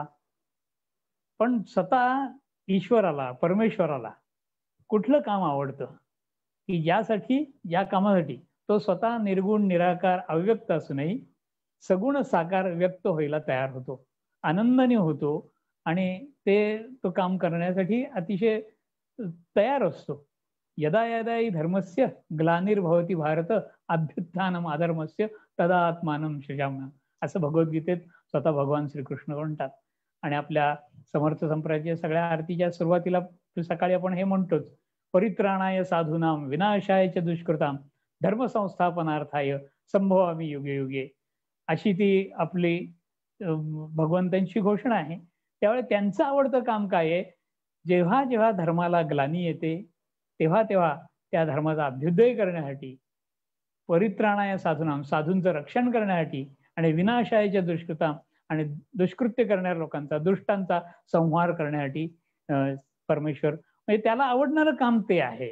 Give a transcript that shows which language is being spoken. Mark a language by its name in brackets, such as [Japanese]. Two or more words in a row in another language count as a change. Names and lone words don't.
[Marathi] पण स्वतः ईश्वराला, परमेश्वराला कुठलं काम आवडतं की या कामासाठी तो स्वतः निर्गुण, निराकार, अव्यक्त असूनही सगुण साकार व्यक्त व्हायला तयार होतो, आनंदाने होतो आणि तो काम करण्यासाठी अतिशय तयार असतो. [Sanskrit] यदा यदा हि धर्मस्य ग्लानिर्भवती भारत अभ्युत्थानम अधर्मस्य तदा आत्मानं सृजाम्यहम्, [Marathi] असं भगवद्गीतेत स्वतः भगवान श्रीकृष्ण म्हणतात. आणि आपल्या समर्थ संप्रदायाच्या सगळ्या आरतीच्या सुरुवातीला सकाळी आपण हे म्हणतोच, [Sanskrit] परित्राणाय साधूनाम विनाशाय च दुष्कृताम धर्मसंस्थापनार्थाय संभवामी युगे युगे, [Marathi] अशी ती आपली भगवंतांची घोषणा आहे. त्यावेळी त्यांचं आवडतं काम काय आहे, जेव्हा जेव्हा धर्माला ग्लानी येते तेव्हा तेव्हा त्या धर्माचा अभ्युदय करण्यासाठी, [Sanskrit] परित्राणाय साधूनाम [Marathi] साधूंचं रक्षण करण्यासाठी, आणि विनाशायच्या दुष्कृताम आणि दुष्कृत्य करणाऱ्या लोकांचा, दुष्टांचा संहार करण्यासाठी परमेश्वर, म्हणजे त्याला आवडणारं काम ते आहे.